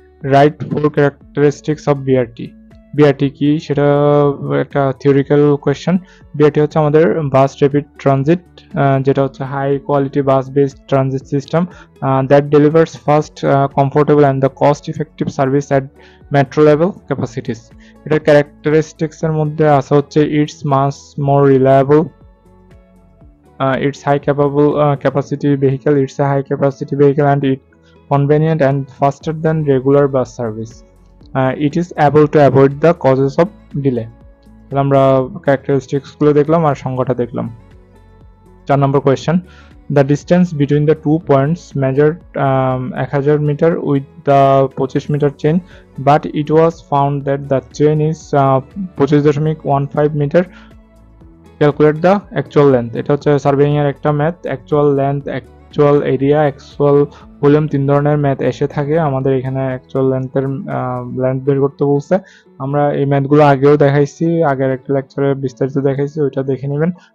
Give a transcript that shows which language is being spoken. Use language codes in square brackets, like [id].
[en] Right 4 characteristics of BRT. [bn] BRT কি সেটা একটা থিওরিক্যাল কোয়েশ্চেন। বিআরটি হচ্ছে আমাদের বাস র্যাপিড ট্রানজিট, যেটা হচ্ছে [en] High quality bus based transit system that delivers fast, comfortable and the cost effective service at metro level capacities. [bn] এটার ক্যারেক্টারিস্টিক্সের মধ্যে আছে হচ্ছে [en] It's much more reliable, it's high capacity vehicle, it's a high capacity vehicle and it convenient and faster than regular bus service. It is able to avoid the causes of delay. [bn] আমরা characteristics গুলো দেখলাম আর সংজ্ঞাটা দেখলাম। 4 নম্বর question, [en] the distance between the 2 points measured 1000 meter with the 25 meter chain, but it was found that the chain is 25.15 meter. Calculate the actual length. [bn] এটা হচ্ছে surveying এর একটা math. Actual length actual area, actual volume, 3 ধরনের math এসে থাকে। আমাদের এখানে actual length বের করতে বলছে। আমরা এই ম্যাথগুলো আগেও দেখাইছি, আগের একটা লেকচারে বিস্তারিত দেখাইছি, ওইটা দেখে নেবেন।